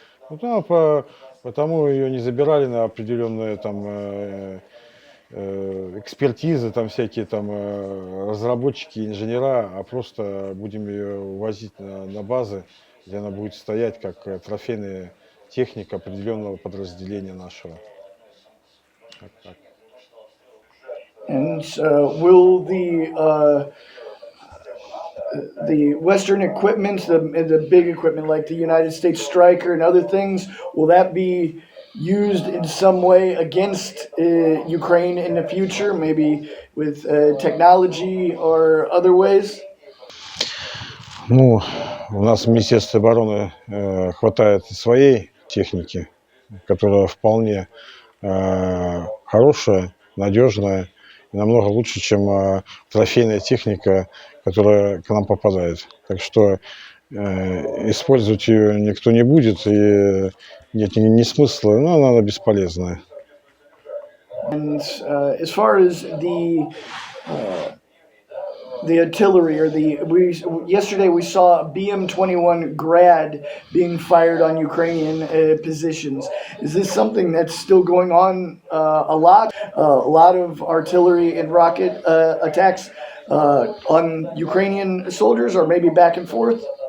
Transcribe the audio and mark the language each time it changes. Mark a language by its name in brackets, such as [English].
[Russian] Ну, да, потому ее не забирали на определенные там экспертизы, там всякие там разработчики, инженера, а просто будем ее увозить на базы, где она будет стоять как трофейная техника определенного подразделения нашего. Так. [English] And will the Western equipment, the big equipment like the United States Striker and other things, will that be used in some way against Ukraine in the future, maybe with technology or other ways? [Russian] Ну, у нас в Министерстве обороны хватает своей техники, которая вполне хорошая, надежная, и намного лучше, чем трофейная техника, которая к нам попадает. Так что использовать ее никто не будет, и нет ни смысла, но она бесполезная. [English] And as far as the artillery or yesterday we saw a BM-21 Grad being fired on Ukrainian positions. Is this something that's still going on a lot? A lot of artillery and rocket attacks on Ukrainian soldiers, or maybe back and forth?